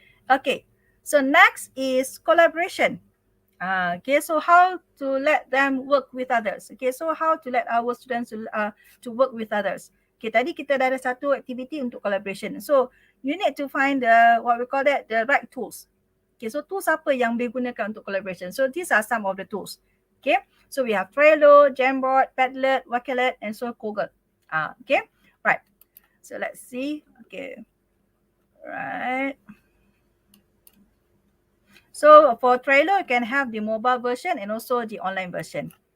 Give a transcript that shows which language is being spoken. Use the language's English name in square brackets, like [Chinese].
[English] Okay, so next is collaboration. Okay, so how to let them work with others. Okay, so how to let our students to work with others. Okay, tadi kita dah ada satu activity untuk collaboration. So you need to find the what we call that the right tools. [Malay] Okay, so tools apa yang digunakan untuk collaboration. [English] So these are some of the tools. Okay, so we have Trello, Jamboard, Padlet, Wakelet, and so Google. Okay, right. So let's see. Okay, right. So for Trello, you can have the mobile version and also the online version.